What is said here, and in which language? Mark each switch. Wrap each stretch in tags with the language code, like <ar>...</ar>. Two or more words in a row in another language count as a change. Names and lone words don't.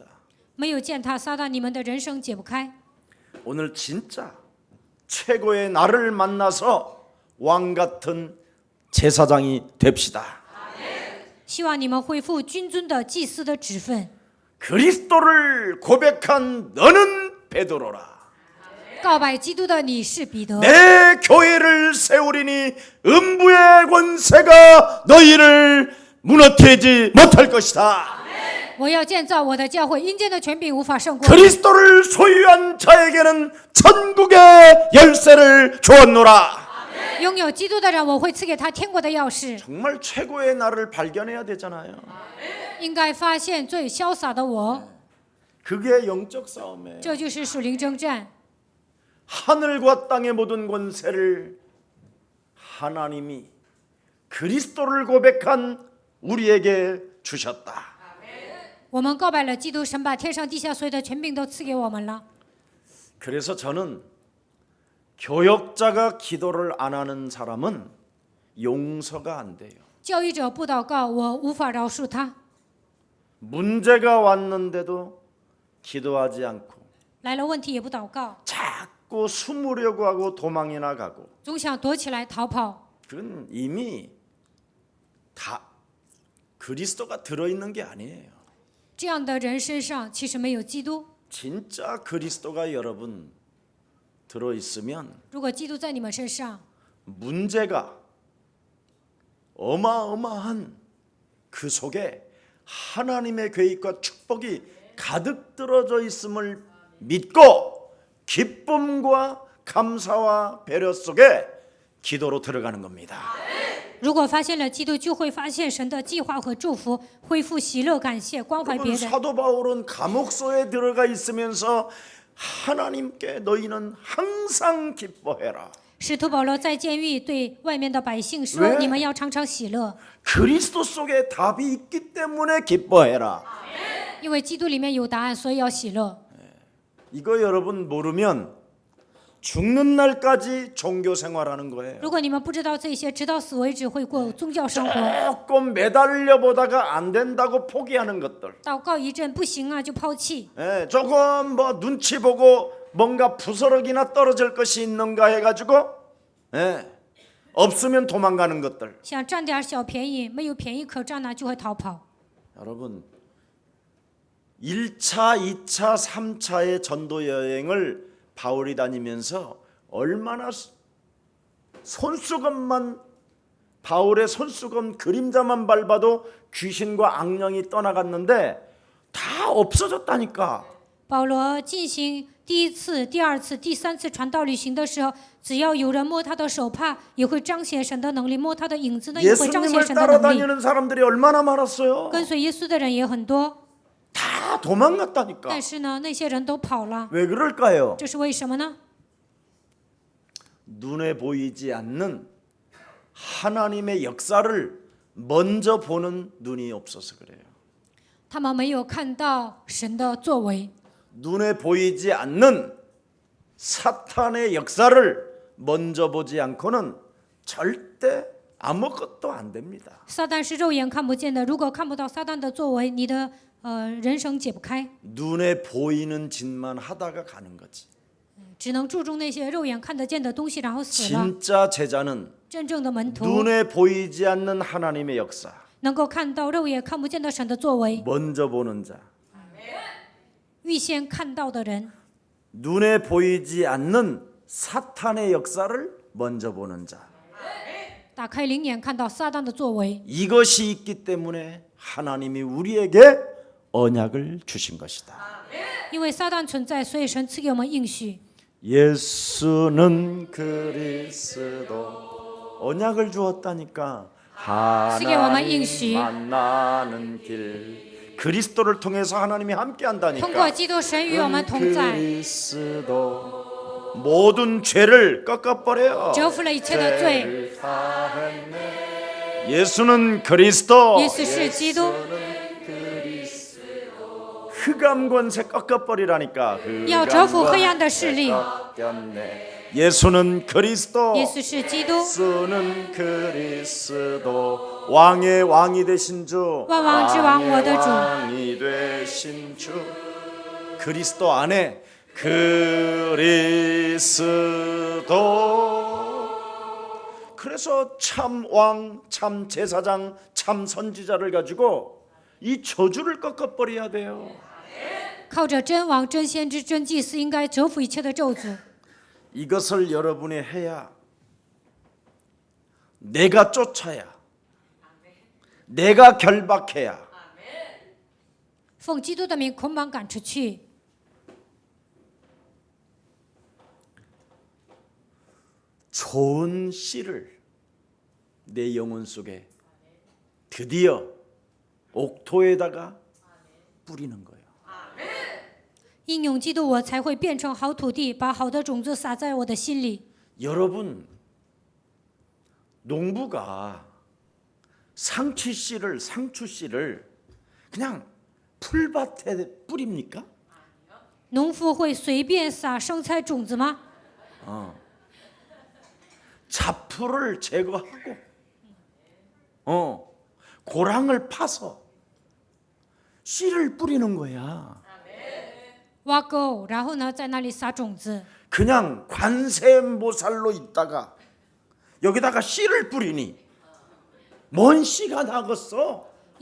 <zh>没有践踏撒旦，你们的人生解不开。</zh> <ko>오늘 진짜 최고의 나를 만나서 왕 같은 제사장이 됩시다.</ko> <zh>希望你们恢复君尊的祭司的职分，</zh> <ko>그리스도를 고백한 너는 베드로라.</ko> <zh>告白基督的你是彼得。</zh> <ko>내 교회를 세우리니 음부의 권세가 너희를 무너뜨리지 못할 것이다.</ko> <zh>我要建造我的教会，阴间的权柄无法胜过。</zh> <ko>그리스도를 소유한 자에게는 천국의 열쇠를 주었노라.</ko> <zh>拥有基督的人，我会赐给他天国的钥匙。</zh> <ko>정말 최고의 나를 발견해야 되잖아요.</ko> <zh>应该发现最潇洒的我，</zh> <ko>그게 영적 싸움이에요.</ko> <zh>这就是属灵征战。</zh> <ko>하늘과 땅의 모든 권세를 하나님이 그리스도를 고백한 우리에게 주셨다.</ko> <zh>我们告白了基督，神把天上地下所有的权柄都赐给我们了。</zh> <ko>그래서 저는 교역자가 기도를 안 하는 사람은 용서가 안 돼요.</ko> <zh>教育者不祷告，我无法饶恕他。</zh> <ko>문제가 왔는데도 기도하지 않고</ko> <zh>来了问题也不祷告，</zh> <ko>자꾸 숨으려고 하고 도망이나 가고</ko> <zh>总想躲起来逃跑，</zh> <ko>그건 이미 다 그리스도가 들어있는 게 아니에요.</ko> <zh>这样的人身上其实没有基督。</zh> <ko>진짜 그리스도가 여러분 들어있으면</ko> <zh>如果基督在你们身上，</zh> <ko>문제가 어마어마한 그 속에 하나님의 계획과 축복이 가득 들어져 있음을 믿고 기쁨과 감사와 배려 속에 기도로 들어가는 겁니다.</ko> <zh>如果发现了基督，就会发现神的计划和祝福，恢复喜乐、感谢、关怀别</zh> <ko>여러분,</ko> <zh>人。</zh> <ko>사도 바울은 감옥소에 들어가 있으면서 하나님께 너희는 항상 기뻐해라.</ko> <zh>使徒保罗在监狱对外面的百姓说</zh> <ko>왜 ：“</ko> <zh>你们要常常喜乐，</zh> <ko>그리스도 속에 답이 있기 때문에 기뻐해라.</ko> <zh>因为基督里面有答案，所以要喜乐。”</zh> <ko>이거 여러분 모르면 죽는 날까지 종교 생활하는 거예요.</ko> <zh>如果你们不知道这些，直到死为止会过宗教生活。</zh> <ko>조금 매달려 보다가 안 된다고 포기하는 것들.</ko> <zh>祷告一阵不行啊，就抛弃。</zh> <ko>조금 뭐 눈치 보고 뭔가 부스러기나 떨어질 것이 있는가 해가지고 없으면 도망가는 것들.</ko> <zh>想占点小便宜，没有便宜可占呢，就会逃跑。</zh> <ko>여러분 1차, 2차, 3차의 전도 여행을 바울이 다니면서 얼마나 손수건만 바울의 손수건 그림자만 밟아도 귀신과 악령이 떠나갔는데 다 없어졌다니까.</ko> <zh>保罗进行第一次、第二次、第三次传道旅行的时候，只要有人摸他的手帕，也会彰显神的能力；摸他的影子呢，也会彰显</zh> <ko>예수님을</ko> <zh>神的能力。</zh> <ko>따라다니는 사람들이 얼마나 많았어요.</ko> <zh>跟随耶稣的人也很多，</zh> <ko>다 도망갔다니까.</ko> <zh>但是呢，那些人都跑了，</zh> <ko>왜 그럴까요?</ko> <zh>这是为什么呢？</zh> <ko>눈에 보이지 않는 하나님의 역사를 먼저 보는 눈이 없어서 그래요.</ko> <zh>他们没有看到神的作为，</zh> <ko>눈에 보이지 않는 사탄의 역사를 먼저 보지 않고는 절대 아무것도 안 됩니다.</ko> <zh>撒旦是肉眼看不见的，如果看不到撒旦的作为，你的人生解不开，</zh> <ko>눈에 보이는 짓만 하다가 가는 거지.</ko> <zh>只能注重那些肉眼看得见的东西，然后死了。</zh> <ko>진짜 제자는</ko> <zh>真正的门徒</zh> <ko>눈에 보이지 않는 하나님의 역사</ko> <zh>能够看到肉眼看不见的神的作为，</zh> <ko>먼저 보는 자.</ko> <zh>预先看到的人，</zh> <ko>눈에 보이지 않는 사탄의 역사를 먼저 보는 자.</ko> <zh>打开灵眼看到撒旦的作为，</zh> <ko>이것이 있기 때문에 하나님이 우리에게 언약을 주신 것이다.</ko> <zh>因为撒旦存在，所以神赐给我们应许。</zh> <ko>예수는 그리스도 언약을 주었다니까. 하나님 만나는 길 그리스도를 통해서 하나님이 함께</ko> <zh>通过</zh> <ko>한다니까.</ko> <zh>基督，神与我们同在，</zh> <ko>그리스도 모든 죄를 꺾어버려요.</ko> <zh>折服了一切的罪。</zh> <ko>죄를 사했네. 예수는 그리스도.</ko> <zh>耶稣是基督，</zh> <ko>흑암 권세 꺾어버리라니까.</ko> <zh>要折服黑暗的势力。</zh> <ko>예수는 그리스도.</ko> <zh>耶稣是基督，</zh> <ko>예수는 그리스도. 왕의 왕이 되신 주.</ko> <zh>万王之王，我的主。</zh> <ko>왕이 되신 주. 그리스도 안에 그리스도. 그래서 참 왕, 참 제사장, 참 선지자를 가지고 이 저주를 꺾어버려야 돼요.</ko> <zh>靠着真王、真先知、真祭司，应该折服一切的咒诅。</zh> <ko>이것을 여러분이 해야 내가 쫓아야 내가 결박해야</ko> <zh>奉基督的名捆绑赶出去，</zh> <ko>좋은 씨를 내 영혼 속에 드디어 옥토에다가 뿌리는 거예요.</ko> <zh>应用基督，我才会变成好土地，把好的种子撒在我的心里。</zh> <ko>여러분 농부가 상추 씨를 그냥 풀밭에 뿌립니까?</ko> <zh>农夫会随便撒生菜种子吗？</zh> <ko>잡풀을 제거하고 고랑을 파서 씨를 뿌리는 거야.</ko> <zh>挖沟，然后呢，在那里撒种子。</zh> <ko>그냥 관세음보살로 있다가 여기다가 씨를 뿌리니 뭔 씨가 나겠어?</ko>